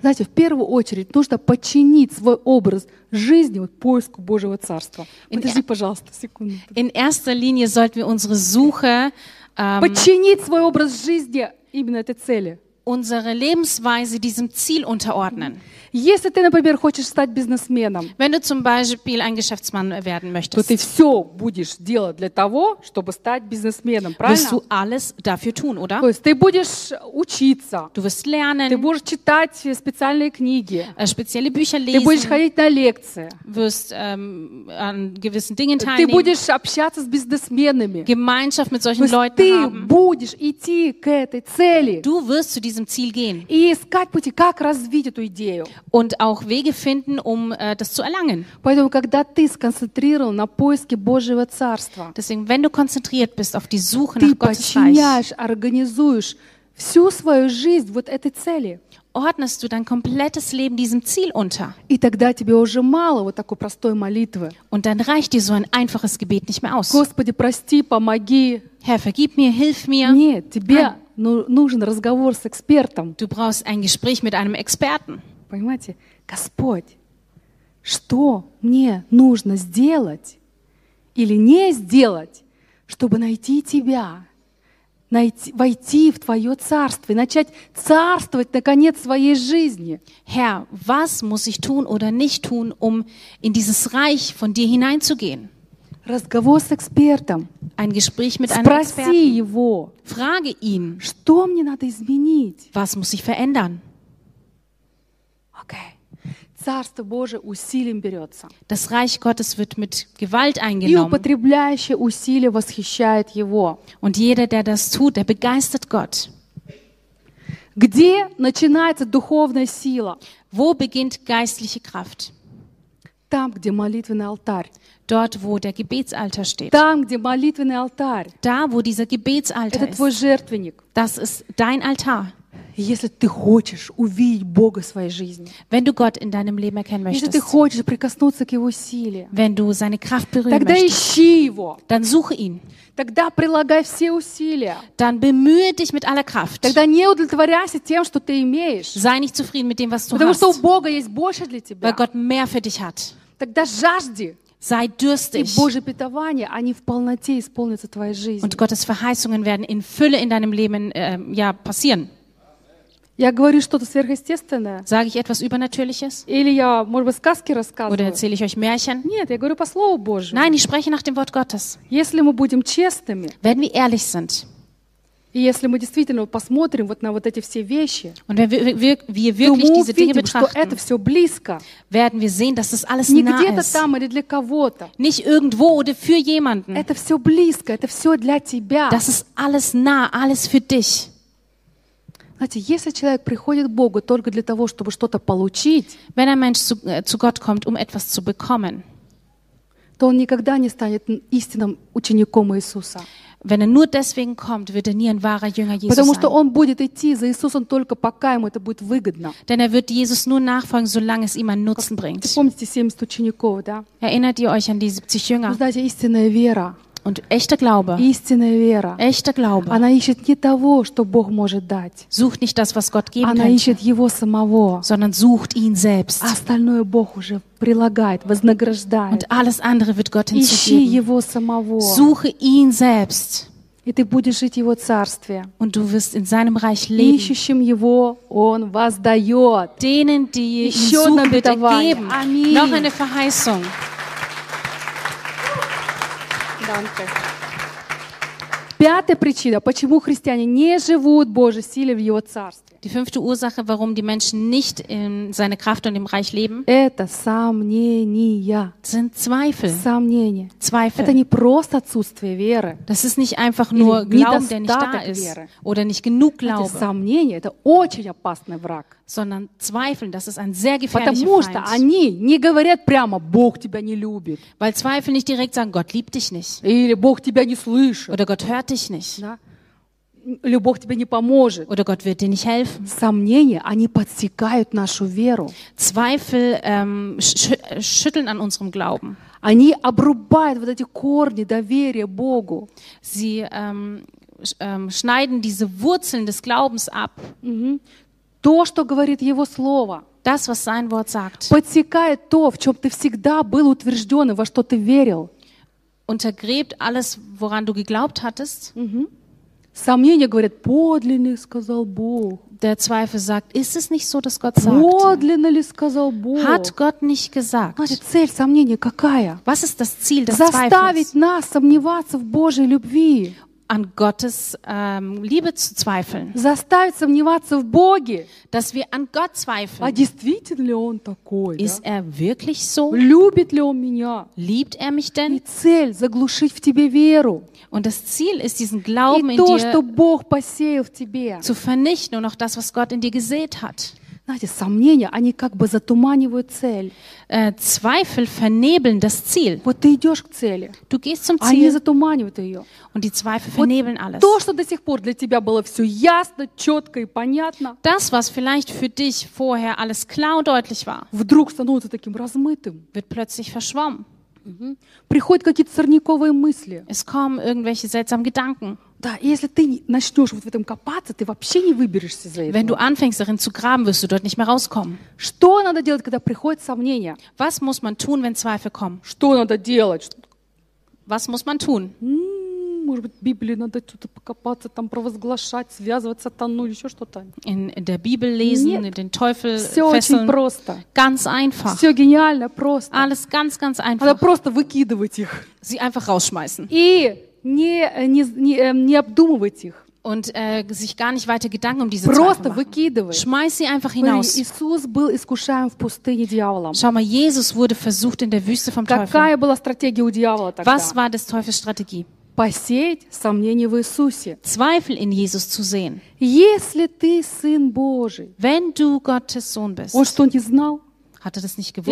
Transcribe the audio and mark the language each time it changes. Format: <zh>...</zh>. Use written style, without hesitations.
<ru>Знаете, в первую очередь нужно подчинить свой образ жизни вот поиску Божьего Царства. Подожди, пожалуйста, секунду.</ru> <de>In erster Linie sollten wir unsere Suche</de> <ru>подчинить свой образ жизни именно этой цели.</ru> <de>Unsere Lebensweise diesem Ziel unterordnen.</de> <ru>Если ты, например, хочешь стать бизнесменом,</ru> <de>wenn du zum Beispiel ein Geschäftsmann werden möchtest,</de> <ru>то ты все будешь делать для того, чтобы стать бизнесменом, правильно?</ru> <de>Wirst du alles dafür tun, oder?</de> <ru>То есть ты будешь учиться,</ru> <de>du wirst lernen,</de> <ru>ты будешь читать специальные книги,</ru> <de>spezielle Bücher lesen,</de> <ru>ты будешь ходить на лекции,</ru> <de>wirst an gewissen Dingen teilnehmen,</de> <ru>ты будешь общаться с бизнесменами,</ru> <de>Gemeinschaft mit solchen Leuten</de> <ru>ты</ru> <de>haben,</de> <ru>ты будешь идти к этой цели,</ru> <de>du wirst zu diesem Ziel gehen,</de> <ru>и искать пути, как развить эту идею.</ru> <de>Und auch Wege finden, um das zu erlangen.</de> <ru>Поэтому, когда ты сконцентрирован на поиске Божьего Царства,</ru> <de>deswegen, wenn du konzentriert bist auf die Suche</de> <ru>ты</ru> <de>nach</de> <ru>подчиняешь, организуешь всю свою жизнь вот этой цели.</ru> <de>Ordnest du dein komplettes Leben diesem Ziel unter.</de> <ru>И тогда тебе уже мало вот такой простой молитвы.</ru> <de>Und dann reicht dir so ein einfaches Gebet nicht mehr aus.</de> <ru>Господи, прости, помоги.</ru> <de>Herr, vergib mir, hilf mir.</de> <ru>Нет, тебе нужен разговор с экспертом.</ru> <de>Du brauchst ein Gespräch mit einem Experten.</de> <ru>Понимаете, Господь, что мне нужно сделать или не сделать, чтобы найти Тебя, войти в Твое царство и начать царствовать наконец в своей жизни?</ru> <de>Herr, was muss ich tun oder nicht tun, um in dieses Reich von dir hineinzugehen?</de> <ru>Разговор с экспертом.</ru> <de>Ein Gespräch mit einem Experten.</de> <ru>Спроси его.</ru> <de>Frage ihn.</de> <ru>Что мне надо изменить?</ru> <de>Was muss ich verändern?</de> <ru>Царство Божие усилием берется.</ru> <de>Das Reich Gottes wird mit Gewalt eingenommen.</de> <ru>И употребляющий усилие восхищает его.</ru> <de>Und jeder, der das tut, der begeistert Gott.</de> <ru>Где начинается духовная сила?</ru> <de>Wo beginnt geistliche Kraft?</de> <ru>Там, где молитвенный алтарь.</ru> <de>Dort, wo der Gebetsaltar steht.</de> <ru>Там, где молитвенный алтарь.</ru> <de>Da, wo dieser Gebetsaltar ist.</de> <ru>Это твой жертвенник.</ru> <de>Das ist dein Altar.</de> <ru>Если ты хочешь увидеть Бога в своей жизни,</ru> <de>wenn du Gott in deinem Leben erkennen möchtest,</de> <ru>если ты хочешь прикоснуться к Его силе,</ru> <de>wenn du seine Kraft berühren</de> <ru>тогда</ru> <de>möchtest,</de> <ru>ищи Его,</ru> <de>dann suche ihn,</de> <ru>тогда прилагай все усилия,</ru> <de>dann bemühe dich mit aller Kraft,</de> <ru>тогда не удовлетворяйся тем, что ты имеешь,</ru> <de>sei nicht zufrieden mit dem, was du</de> <ru>потому</ru> <de>hast,</de> <ru>что у Бога есть больше для тебя,</ru> <de>weil Gott mehr für dich hat,</de> <ru>тогда жажди,</ru> <de>sei dürstig.</de> <ru>И Божье питование, они в полноте исполнятся в твоей жизни.</ru> <de>Und Gottes Verheißungen werden in Fülle in deinem Leben passieren.</de> <ru>Я говорю что-то сверхъестественное?</ru> <de>Sage ich etwas Übernatürliches?</de> <ru>Или я, может быть, сказки рассказываю?</ru> <de>Oder erzähle ich euch Märchen?</de> <ru>Нет, я говорю по Слову Божьему.</ru> <de>Nein, ich spreche nach dem Wort Gottes.</de> <ru>Если мы будем честными,</ru> <de>wenn wir ehrlich sind,</de> <ru>И если мы действительно посмотрим вот на вот эти все вещи, то мы увидим, что это все близко. Не где-то там или для кого-то.</ru> <de>Nicht irgendwo oder für jemanden.</de> <ru>Это все близко, это все для тебя.</ru> <de>Das ist alles nah, alles für dich.</de> <ru>Знаете, если человек приходит к Богу только для того, чтобы что-то получить,</ru> <de>wenn ein Mensch zu Gott kommt, um etwas zu bekommen,</de> <ru>то он никогда не станет истинным учеником Иисуса.</ru> <de>Wenn er nur deswegen kommt, wird er nie ein wahrer Jünger Jesu sein.</de> <ru>Потому что он будет идти за Иисусом только пока ему это будет выгодно.</ru> <de>Denn er wird Jesus nur nachfolgen, solange es ihm einen Nutzen bringt.</de> <ru>Помните 70 учеников, да?</ru> <de>Erinnert ihr euch an die 70 Jünger?</de> <ru>Знаете, истинная вера.</ru> <de>Und echter Glaube.</de> <ru>Истинная вера.</ru> <de>Echter Glaube.</de> <ru>Она ищет не того, что Бог может дать.</ru> <de>Sucht nicht das, was Gott geben</de> <ru>Она</ru> <de>könnte,</de> <ru>ищет его самого.</ru> <de>Sondern sucht ihn selbst.</de> <ru>А остальное Бог уже прилагает, вознаграждает.</ru> <de>Und alles andere wird Gott hinzugeben.</de> <ru>Ищи его самого.</ru> <de>Suche ihn selbst.</de> <ru>И ты будешь жить его царстве.</ru> <de>Und du wirst in seinem Reich leben.</de> <ru>Ищущим его он вас дает.</ru> <de>Denen, die</de> <ru>еще</ru> <de>ihn suchen, wird er geben.</de> <ru>Аминь.</ru> <de>Noch eine Verheißung.</de> <ru>Пятая причина, почему христиане не живут Божьей силой в Его царстве.</ru> <de>Die fünfte Ursache, warum die Menschen nicht in seine Kraft und im Reich leben.</de> <ru>Это сомнения.</ru> <de>Sind Zweifel.</de> <ru>Сомнения.</ru> <de>Zweifel.</de> <ru>Это не просто отсутствие веры.</ru> <de>Das ist nicht einfach nur Glauben, der nicht da ist. Oder nicht genug Glauben.</de> <ru>Это сомнения. Это очень опасный враг.</ru> <de>Sondern Zweifeln, das ist ein sehr gefährlicher Feind.</de> <ru>Говорят прямо, Бог тебя не любит.</ru> <de>Weil Zweifel nicht direkt sagen, Gott liebt dich nicht.</de> <ru>Или Бог тебя не слышит.</ru> <de>Oder Gott hört dich nicht.</de> <ru>Да? Или Бог тебе не поможет.</ru> <de>Oder Gott wird dir nicht helfen.</de> <ru>Сомнения, они подстегают нашу веру.</ru> <de>Zweifel schütteln an unserem Glauben.</de> <ru>Они обрубают вот эти корни доверия Богу.</ru> <de>Sie schneiden diese Wurzeln des Glaubens ab. Mm-hmm.</de> <ru>То, что говорит Его Слово,</ru> <de>das, was sein Wort sagt,</de> <ru>подсекает то, в чем ты всегда был утвержден и во что ты верил.</ru> <de>Untergräbt alles, woran du geglaubt hattest. Mm-hmm.</de> <ru>Сомнения говорят, подлинно сказал Бог.</ru> <de>Der Zweifel sagt, ist es nicht so, dass Gott sagt? Hat Gott nicht gesagt?</de> <ru>Цель сомнения какая?</ru> <de>Was ist das Ziel des</de> <ru>Заставить</ru> <de>Zweifels?</de> <ru>Заставить нас сомневаться в Божьей любви.</ru> <de>An Gottes Liebe zu zweifeln.</de> <ru>Заставить сомневаться в Боге.</ru> <de>Dass wir an Gott zweifeln.</de> <ru>А действительно ли он такой?</ru> <de>Ist</de> <ru>да?</ru> <de>er wirklich so?</de> <ru>Любит ли он меня?</ru> <de>Liebt er mich denn?</de> <ru>И цель заглушить в тебе веру.</ru> <de>Und das Ziel ist, diesen Glauben</de> <ru>И</ru> <de>in</de> <ru>то,</ru> <de>dir</de> <ru>что Бог посеял в тебе.</ru> <de>Zu vernichten und auch das, was Gott in dir gesät hat.</de> <ru>Знаете, сомнения, они как бы затуманивают цель.</ru> <de>Zweifel vernebeln das Ziel.</de> <ru>Вот ты идешь к цели.</ru> <de>Du gehst zum Ziel.</de> <ru>Они затуманивают ее.</ru> <de>Und die Zweifel vernebeln</de> <ru>вот</ru> <de>alles.</de> <ru>То, что до сих пор для тебя было все ясно, четко и понятно.</ru> <de>Das, was vielleicht für dich vorher alles klar und deutlich war.</de> <ru>Вдруг становится таким размытым.</ru> <de>Wird plötzlich verschwommen. Mhm.</de> <ru>Приходят какие-то сорняковые мысли.</ru> <de>Es kommen irgendwelche seltsamen Gedanken.</de> <ru>Да, и если ты начнешь вот в этом копаться, ты вообще не выберешься из этого.</ru> <de>Wenn du anfängst darin zu graben, wirst du dort nicht mehr rauskommen.</de> <ru>Что надо делать, когда приходят сомнения?</ru> <de>Was muss man tun, wenn Zweifel kommen?</de> <ru>Что надо делать?</ru> <de>Was muss man tun?</de> <ru>Может быть, в Библии надо что-то покопаться, там провозглашать, связывать сатану или еще что-то.</ru> <de>In der Bibel lesen,</de> <ru>Нет.</ru> <de>den Teufel</de> <ru>все</ru> <de>fesseln.</de> <ru>Все очень просто.</ru> <de>Ganz einfach.</de> <ru>Все гениально просто.</ru> <de>Alles ganz, ganz einfach.</de> <ru>Надо просто выкидывать их.</ru> <de>Sie einfach rausschmeißen.</de> <ru>И не обдумывать их.</ru> <de>Und sich gar nicht weiter Gedanken um diese</de> <ru>Просто</ru> <de>Zweifel machen.</de> <ru>Выкидывай.</ru> <de>Schmeiß sie einfach hinaus.</de> <ru>Иисус был искушаем в пустыне дьяволом.</ru> <de>Schau mal, Jesus wurde versucht in der Wüste vom Teufel.</de> <ru>Какая была стратегия у дьявола тогда?</ru> <de>Was war des Teufels Strategie?</de> <ru>Посеять сомнения в Иисусе.</ru> <de>Zweifel in Jesus zu sehen.</de> <ru>Если ты сын Божий.</ru> <de>Wenn du Gottes Sohn bist.</de> <ru>Он что, не знал?</ru> <de>Hat er das nicht gewusst?</de>